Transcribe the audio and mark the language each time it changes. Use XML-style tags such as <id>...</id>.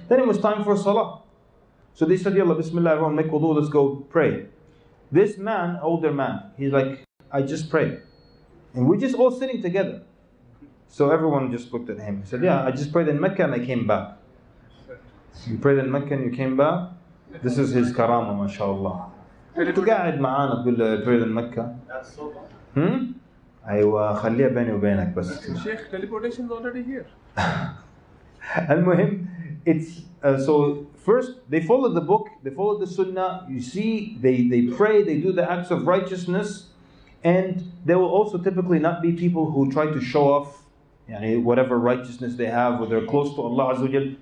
<en>Then it was time for salah. So they said, Yalla, Bismillah, everyone make wudu, let's go pray. This man, older man, he's like, I just prayed. And we're just all sitting together. So everyone just looked at him. He said, yeah, I just prayed in Mecca and I came back. You prayed in Mecca and you came back? This is his karama, mashallah.</en> <ar>أنت قاعد معانا تقول له</ar> <en>prayed in Mecca.</en> <ar>أيوة خليها بيني وبينك بس.</ar> <en>Sheikh, teleportation is already here. المهم, it's so first they follow the book, they follow the sunnah. You see, they pray, they do the acts of righteousness, and there will also typically not be people who try to show off whatever righteousness they have, or they're close to Allah Azza wa Jal.</en>